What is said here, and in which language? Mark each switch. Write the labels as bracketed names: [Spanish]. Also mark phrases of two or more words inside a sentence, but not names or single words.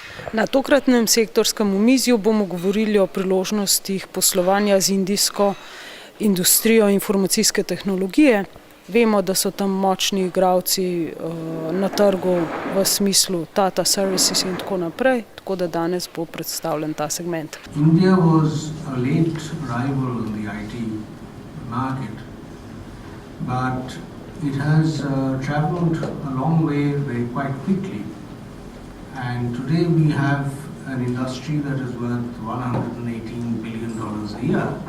[Slovenian] Na tokratnem sektorskem omizju bomo govorili o priložnostih poslovanja z indijsko industrijo informacijske tehnologije. Vemo, da so tam močni igralci na trgu v smislu Tata Services in tako naprej, tako da danes bo predstavljen ta segment. [English] India was a late rival in the IT market, but it has traveled a long way very quite quickly. And today we have an industry that is worth $118 billion a year.